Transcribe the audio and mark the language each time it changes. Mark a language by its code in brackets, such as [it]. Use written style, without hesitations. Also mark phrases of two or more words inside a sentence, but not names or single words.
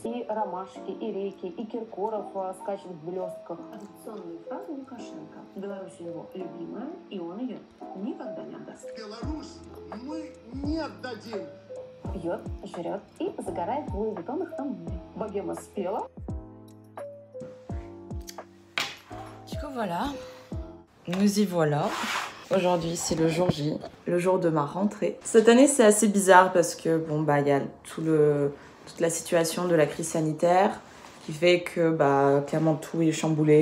[ru] И ромашки, и реки, и Киркоров скачет в блестках. Традиционные фразы Лукашенко. Беларусь его любимая, и он ее никогда не отдаст. Беларусь мы не отдадим. Пьет, жрет и загорает в Луи Виттонах на море. Богема спела. [fr] Du coup voilà, nous y voilà. Aujourd'hui c'est le jour J, le jour de ma rentrée. Cette année c'est assez bizarre parce que bon bah il y a toute la situation de la crise sanitaire qui fait que bah clairement tout est chamboulé.